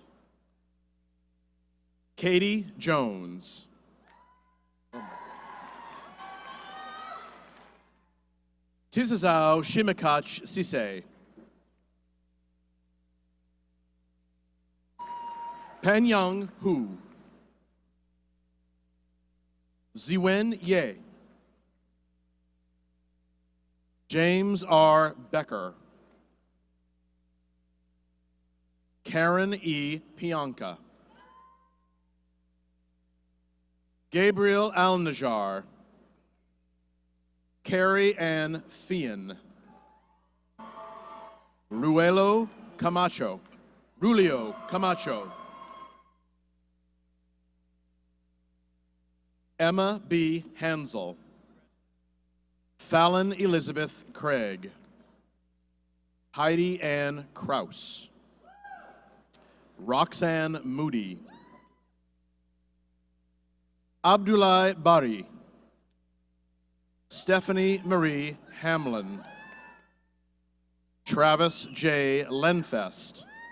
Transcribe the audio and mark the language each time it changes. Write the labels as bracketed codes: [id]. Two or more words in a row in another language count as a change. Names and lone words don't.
[en] Katie Jones. Tizazao Shimikach Sise. Penyang Hu. Ziwen Ye. James R. Becker. Karen E. Pianka. Gabriel Al-Najjar. Carrie Ann Fian. Rulio Camacho. Emma B. Hansel. Fallon Elizabeth Craig. Heidi Ann Kraus. Roxanne Moody. Abdullah Bari. Stephanie Marie Hamlin. Travis J. Lenfest.